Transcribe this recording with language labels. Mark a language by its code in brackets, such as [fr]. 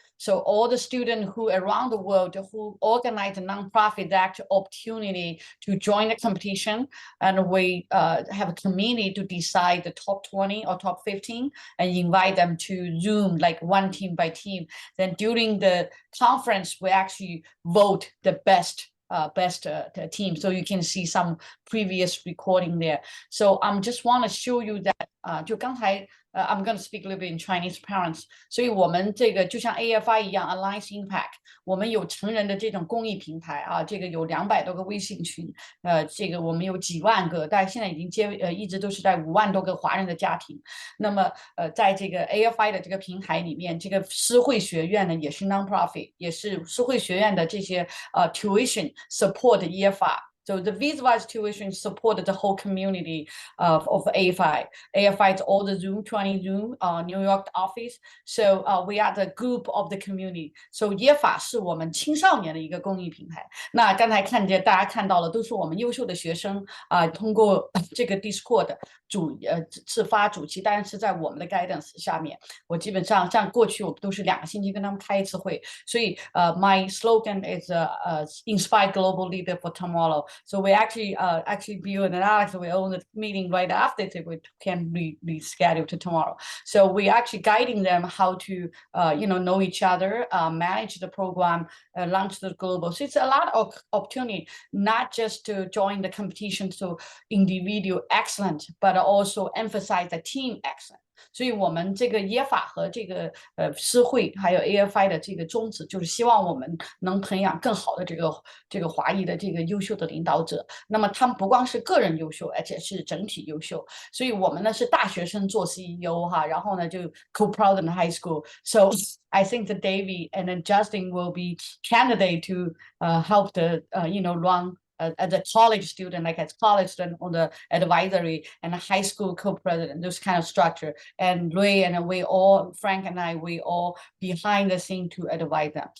[en] So all the students who around the world who organize a nonprofit that opportunity to join the competition, and we have a committee to decide the top 20 or top 15 and invite them to Zoom like one team by team. Then during the conference, we actually vote the best team. So you can see some previous recording there. So I'm just want to show you that [zh] 就刚才 [en] I'm going to speak a little bit in Chinese parents. [zh] 所以我们这个就像 AFI 一样 Alliance Impact， 我们有成人的这种公益平台啊，这个有200多个微信群，这个我们有几万个，但现在已经一直都是在5万多个华人的家庭。那么在这个 AFI 的这个平台里面，这个思慧学院呢也是 non-profit， 也是思慧学院的这些tuition support EFR。 [en] So the Viswise tuition supported the whole community of AFI. AFI is all the Zoom, 20 Zoom, New York office. So we are the group of the community. [zh] So EFA 是我们青少年的一个公益平台。那刚才大家看到了，都是我们优秀的学生通过这个 Discord 自发主题，当然是在我们的 guidance 下面。我基本上像过去我都是2个星期跟他们开一次会，所以 [en] my slogan is inspire global leader for tomorrow. So we actually Bill and Alex, we own the meeting right after so we can reschedule to tomorrow. So we actually guiding them how to know each other, manage the program, launch the global. So it's a lot of opportunity, not just to join the competition to individual excellent, but also emphasize the team excellent. [zh] 所以我们这个耶法和这个思慧还有 AFI 的这个宗旨，就是希望我们能培养更好的这个华裔的这个优秀的领导者。那么他们不光是个人优秀，而且是整体优秀。所以我们呢是大学生做 CEO 哈，然后呢就 [en] co-president high school. So I think that David and then Justin will be candidate to help the run as a college student, like as college student on the advisory and a high school co-president, those kind of structure. And Ray and Frank and I, we all behind the scene to advise them.